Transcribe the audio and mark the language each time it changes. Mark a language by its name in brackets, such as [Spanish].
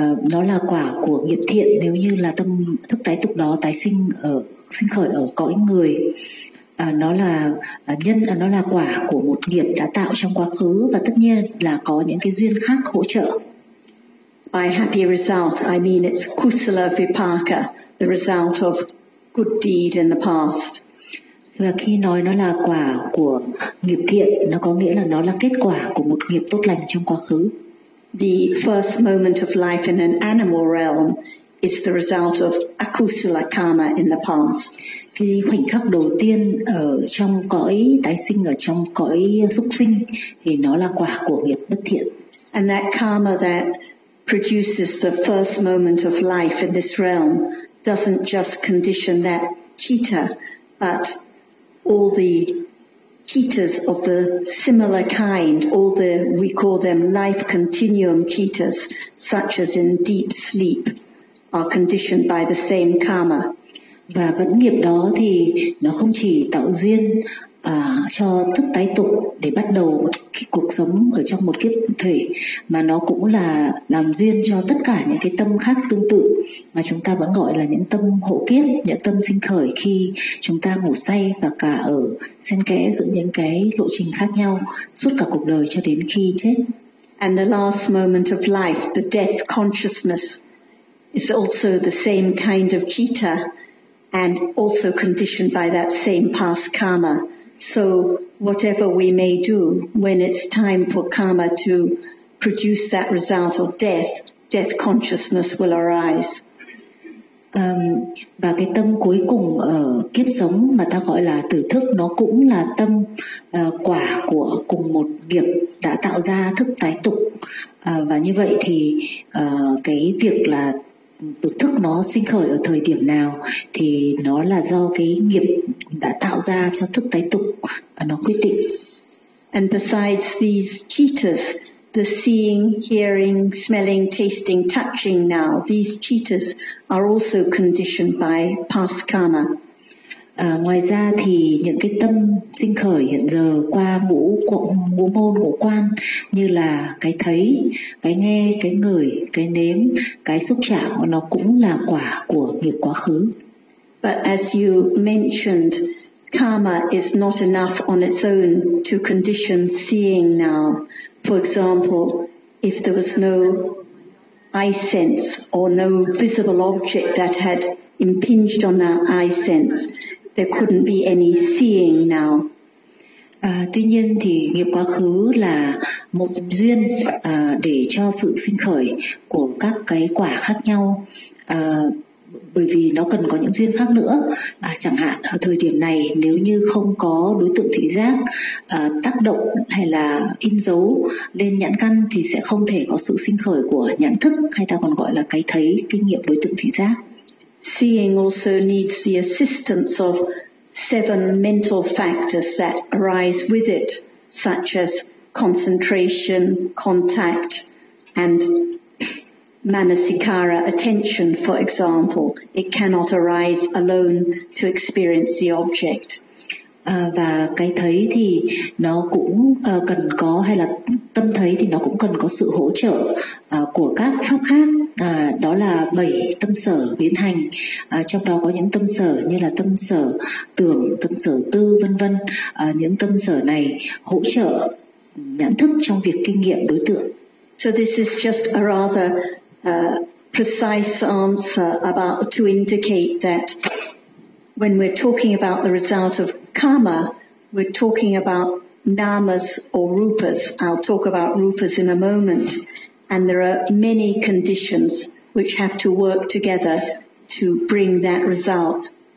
[Vietnamese] Nó là quả của nghiệp thiện nếu như là tâm thức tái tục đó tái sinh ở sinh khởi ở cõi người. Nó là quả của một nghiệp đã tạo trong quá khứ và tất nhiên là có những cái duyên khác hỗ trợ. [English] By happy result, I mean it's kusala vipaka, the result of good deed in the past. [Vietnamese] Và khi nói nó là quả của nghiệp thiện, nó có nghĩa là nó là kết quả của một nghiệp tốt lành trong quá khứ. [English] The first moment of life in an animal realm is the result of akusala karma in the past. [Vietnamese] Cái khoảnh khắc đầu tiên ở trong cõi tái sinh, ở trong cõi súc sinh, thì nó là quả của nghiệp bất thiện. [English] And that karma that produces the first moment of life in this realm doesn't just condition that citta, but all the cheetahs of the similar kind, all the, we call them life continuum cheetahs, such as in deep sleep, are conditioned by the same karma. [Vietnamese] Và vẫn nghiệp đó thì nó không chỉ tạo duyên cho thức tái tục để bắt đầu một cuộc sống ở trong một kiếp thể, mà nó cũng là làm duyên cho tất cả những cái tâm khác tương tự mà chúng ta vẫn gọi là những tâm hộ kiếp, những tâm sinh khởi khi chúng ta ngủ say và cả ở xen kẽ giữa những cái lộ trình khác nhau suốt cả cuộc đời cho đến khi chết. [English] And the last moment of life, the death consciousness, is also the same kind of citta and also conditioned by that same past karma. So whatever we may do, when it's time for karma to produce that result of death, death consciousness will arise. [Vietnamese] Và cái tâm cuối cùng ở kiếp sống mà ta gọi là tử thức, nó cũng là tâm quả của cùng một nghiệp đã tạo ra thức tái tục. Và như vậy thì cái việc là tử thức nó sinh khởi ở thời điểm nào thì nó là do cái nghiệp đã tạo ra cho thức tái tục nó quyết định. [English] And besides these cheetahs, the seeing, hearing, smelling, tasting, touching now, these cheetahs are also conditioned by past karma. [Vietnamese] Ngoài ra thì những cái tâm sinh khởi hiện giờ qua ngũ môn ngũ quan, như là cái thấy, cái nghe, cái ngửi, cái nếm, cái xúc chạm, nó cũng là quả của nghiệp quá khứ. [English] But as you mentioned, karma is not enough on its own to condition seeing now. For example, if there was no eye sense or no visible object that had impinged on our eye sense, there couldn't be any seeing now. [Vietnamese] Tuy nhiên thì nghiệp quá khứ là một duyên để cho sự sinh khởi của các cái quả khác nhau. Bởi vì nó cần có những duyên khác nữa. Chẳng hạn ở thời điểm này, nếu như không có đối tượng thị giác tác động hay là in dấu lên nhãn căn thì sẽ không thể có sự sinh khởi của nhãn thức, hay ta còn gọi là cái thấy, kinh nghiệm đối tượng thị giác. [English] Seeing also needs the assistance of seven mental factors that arise with it, such as concentration, contact and manasikara, attention, for example. It cannot arise alone to experience the object. [Vietnamese] Và cái thấy thì nó cũng cần có, hay là tâm thấy thì nó cũng cần có sự hỗ trợ của các pháp khác. Đó là bảy tâm sở biến hành, trong đó có những tâm sở như là tâm sở tưởng, tâm sở tư, vân vân. Những tâm sở này hỗ trợ nhận thức trong việc kinh nghiệm đối tượng. [English] So this is just a rather precise answer about to indicate that when we're talking about the result of karma, we're talking about namas or rupas. I'll talk about rupas in a moment. And there are many conditions which have to work together to bring that result.